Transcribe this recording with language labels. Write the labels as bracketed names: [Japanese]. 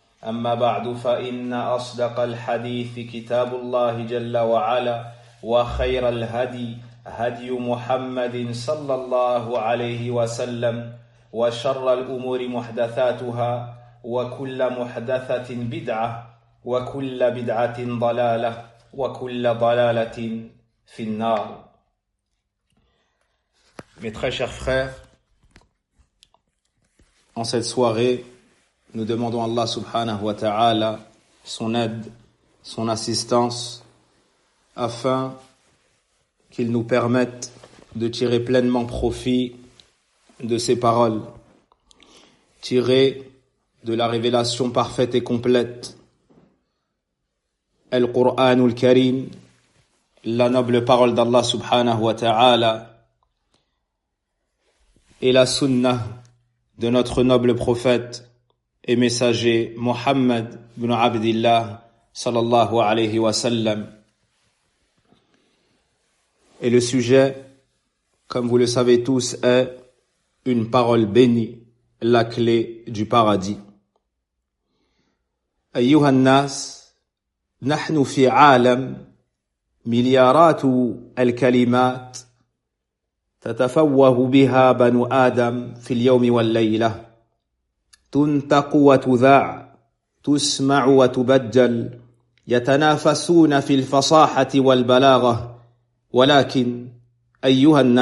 [Arabic] أما بعد، فإن أصدق الحديث كتاب الله جل وعلا، وخير الهدي هدي محمد صلى الله عليه وسلم، وشر الأمور محدثاتها، وكل محدثة بدعة، وكل بدعة ضلالة، وكل ضلالة في النار. [French] Mes très chers frères, en cette soirée, nous demandons à Allah [Arabic] subhanahu wa ta'ala [French] son aide, son assistance, afin qu'il nous permette de tirer pleinement profit de ses paroles, tirer de la révélation parfaite et complète, Al-Qur'an al-Karim, la noble parole d'Allah subhanahu wa ta'ala, et la sunnah de notre noble prophète et messager Muhammad ibn Abdillah [Arabic] sallallahu alayhi wa sallam. [French] Et le sujet, comme vous le savez tous, est une parole bénie, la clé du paradis. [Arabic] أيها الناس نحن في عالم مليارات الكلمات تتفوه بها بنو آدم في اليوم والليلة تنطق وتذاع تسمع وتبجل يتنافسون في الفصاحة والبلاغة ولكن أيها